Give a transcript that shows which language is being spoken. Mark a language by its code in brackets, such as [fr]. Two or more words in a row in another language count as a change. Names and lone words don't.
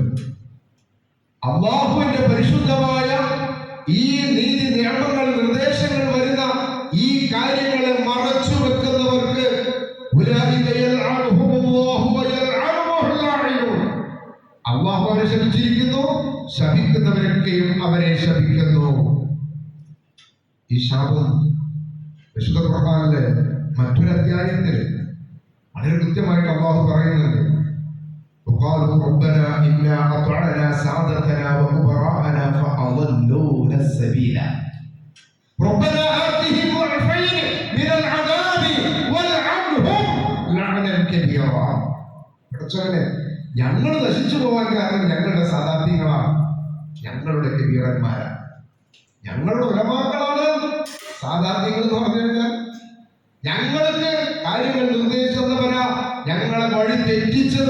[ml] അല്ലാഹുവിന്റെ പരിശുദ്ധമായ ഈ നീതി നിയമങ്ങൾ നിർദ്ദേശങ്ങൾ വരുന്ന ഈ കാര്യങ്ങളെ മറച്ചു വെക്കുന്നവർക്ക് അല്ലാഹു അവരെ ശപിച്ചിരിക്കുന്നു, ശപിക്കുന്നവരൊക്കെയും അവരെ ശപിക്കുന്നു. ഈ ശാപം വിശുദ്ധ ഖുർആനിലെ മറ്റൊരു അധ്യായത്തിൽ വളരെ കൃത്യമായിട്ട് അല്ലാഹു പറയുന്നുണ്ട്. [ar] وقالوا ربنا إنا أطعنا سادتنا وكبراءنا فأضلونا السبيل ربنا آتهم ضعفين من العذاب والعنهم لعنا كبيرا. [ml] ഞങ്ങൾ നശിച്ചു പോകാൻ കാരണം ഞങ്ങളുടെ സാദാത്യങ്ങളാണ്, ഞങ്ങളുടെ കബീറന്മാരാണ്, ഞങ്ങളുടെ ഉലമാക്കളാണ്. സാദാത്യങ്ങൾ എന്ന് പറഞ്ഞു കഴിഞ്ഞാൽ ഞങ്ങൾക്ക് കാര്യങ്ങൾ നിർദ്ദേശിച്ചവരാ, ഞങ്ങളെ വഴി തെറ്റിച്ചത്.